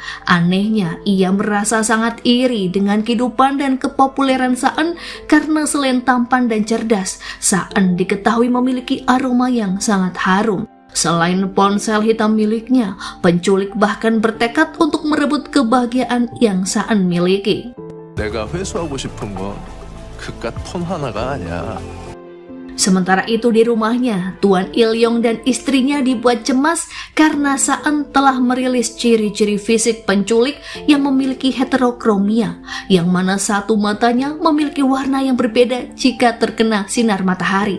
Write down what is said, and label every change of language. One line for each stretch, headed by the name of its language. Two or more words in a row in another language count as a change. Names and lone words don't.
Indonesian: Anehnya, ia merasa sangat iri dengan kehidupan dan kepopuleran Saan karena selain tampan dan cerdas, Saan diketahui memiliki aroma yang sangat harum. Selain ponsel hitam miliknya, penculik bahkan bertekad untuk merebut kebahagiaan yang Saan miliki.
Korean: 내가 회수하고 싶은 건 그깟 폰 하나가 아니야.
Indonesian: Sementara itu di rumahnya, Tuan Il-yong dan istrinya dibuat cemas karena Saan telah merilis ciri-ciri fisik penculik yang memiliki heterokromia, yang mana satu matanya memiliki warna yang berbeda jika terkena sinar matahari.